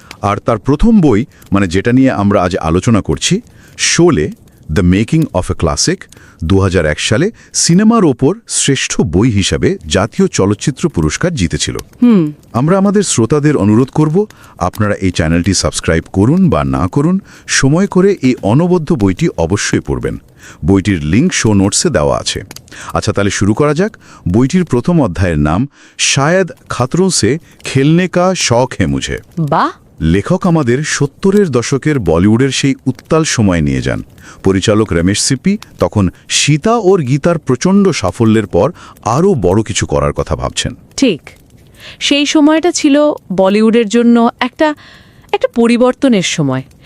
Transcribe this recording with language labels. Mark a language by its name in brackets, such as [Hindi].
[Bangla] আর তার প্রথম বই, মানে যেটা নিয়ে আমরা আজ আলোচনা করছি, Sholay the making of A classic, 2001 সালে সিনেমার ওপর শ্রেষ্ঠ বই হিসাবে জাতীয় চলচ্চিত্র পুরস্কার জিতেছিল। আমরা আমাদের শ্রোতাদের অনুরোধ করব, আপনারা এই চ্যানেলটি সাবস্ক্রাইব করুন বা না করুন, সময় করে এই অনবদ্য বইটি অবশ্যই পড়বেন। বইটির লিঙ্ক শো নোটসে দেওয়া আছে। আচ্ছা, তাহলে শুরু করা যাক। বইটির প্রথম অধ্যায়ের নাম [Hindi] শায়দ খাতরোं से खेलने का शौक है मुझे। [Bangla] বাহ! লেখক আমাদের 70-এর দশকের বলিউডের সেই উত্তাল সময় নিয়ে যান। পরিচালক রমেশ সিপ্পি তখন সীতা ওর গীতার প্রচণ্ড সাফল্যের পর আরও বড় কিছু করার কথা ভাবছেন। ঠিক, সেই সময়টা ছিল বলিউডের জন্য একটা পরিবর্তনের সময়।